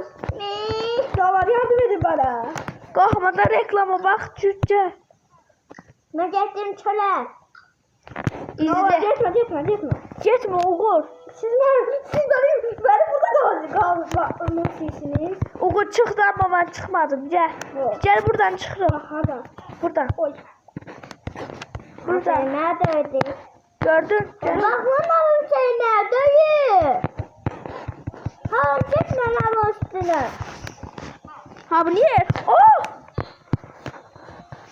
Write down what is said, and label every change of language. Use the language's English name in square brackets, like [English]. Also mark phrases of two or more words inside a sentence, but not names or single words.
[Turkish] Davar yardım edin bana. [Azerbaijani] Qorxmadan reklama bax cüccə. [Turkish] Ben geçtim çöle. İzle. Gitme. [Azerbaijani] Getmə Uğur. [Turkish] Siz benim burada kalmışsınız. [Azerbaijani] Uğur çıxdı amma mən çıxmadım. Gəl. [Turkish] Yok. [Azerbaijani] Gəl buradan çıxırıq. [Turkish] Hadi. Buradan. Oy. Buradan. Neredeydi? [Azerbaijani] Gördün? Gəl. [Turkish] Bakmadım seni neredeydi? Ha gitme lan üstüne. Ha bu niye? Oh!